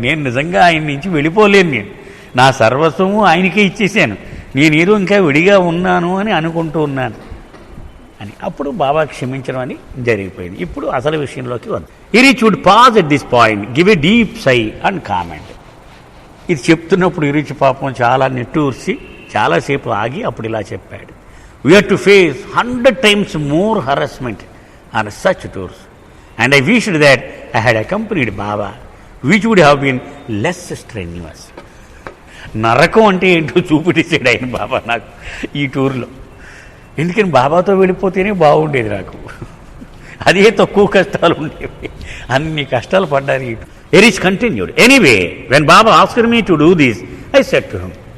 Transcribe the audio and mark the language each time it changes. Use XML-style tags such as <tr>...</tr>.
<te>నేను నిజంగా ఆయన నుంచి వెళ్ళిపోలేను, నేను నా సర్వస్వము ఆయనకే ఇచ్చేసాను, నేనేదో ఇంకా విడిగా ఉన్నాను అని అనుకుంటూ ఉన్నాను అని. అప్పుడు బాబా క్షమించడం అని జరిగిపోయింది. ఇప్పుడు అసలు విషయంలోకి వద్దాం.</te> <en>Erich would pause at this point, give a deep sigh and comment.</en> <te>ఇది చెప్తున్నప్పుడు ఇరిచ్ పాపం చాలా నిట్టూర్చి చాలాసేపు ఆగి అప్పుడు ఇలా చెప్పాడు.</te> <en>We have to face 100 times more harassment on such tours and I wished that I had accompanied Baba, which would have been less strenuous.</en> <te>నరకం అంటే ఏంటో చూపిటేసాడు ఆయన బాబా నాకు ఈ టూర్లో. ఎందుకని బాబాతో వెళ్ళిపోతేనే బాగుండేది నాకు, అదే తక్కువ కష్టాలు ఉండేవి, అన్ని కష్టాలు పడ్డారు.</te> <en>ఎరీస్ continued. Anyway when Baba asked me to do this I said to him.</en>